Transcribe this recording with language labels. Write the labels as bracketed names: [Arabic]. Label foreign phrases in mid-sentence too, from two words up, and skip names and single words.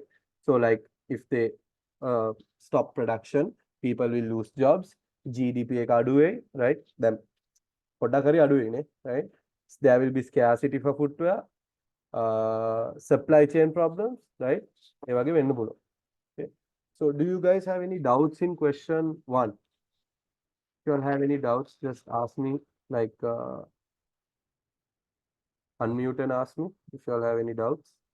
[English] So like if they stop production, people will lose jobs, [Sinhala] GDP එක අඩු වෙයි, [English] right? [Sinhala] Then පොඩ්ඩක් හරි අඩු වෙයි නේ, [English] right? There will be scarcity for footwear, supply chain problems, right? [Sinhala] ඒ වගේ වෙන්න පුළුවන්. [English] Okay. So do you guys have any doubts in question 1? If you all have any doubts, just ask me, like unmute and ask me if you all have any doubts.